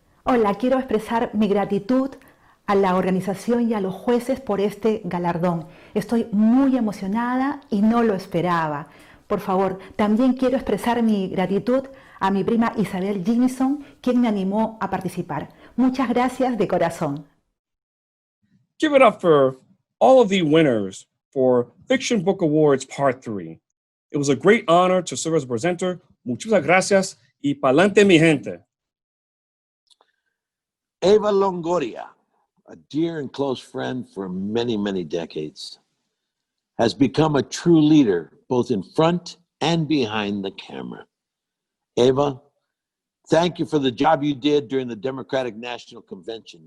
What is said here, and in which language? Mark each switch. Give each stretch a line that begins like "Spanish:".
Spanish: Hola, quiero expresar mi gratitud a la organización y a los jueces por este galardón. Estoy muy emocionada y no lo esperaba. Por favor, también quiero expresar mi gratitud a mi prima Isabel Jimison, quien me animó a participar. Muchas gracias de corazón.
English: Give it up for all of the winners for Fiction Book Awards Part 3. It was a great honor to serve as a presenter.
Spanish: Muchas gracias y pa'lante mi gente.
English: Eva Longoria, a dear and close friend for many, many decades, has become a true leader both in front and behind the camera. Eva, thank you for the job you did during the Democratic National Convention.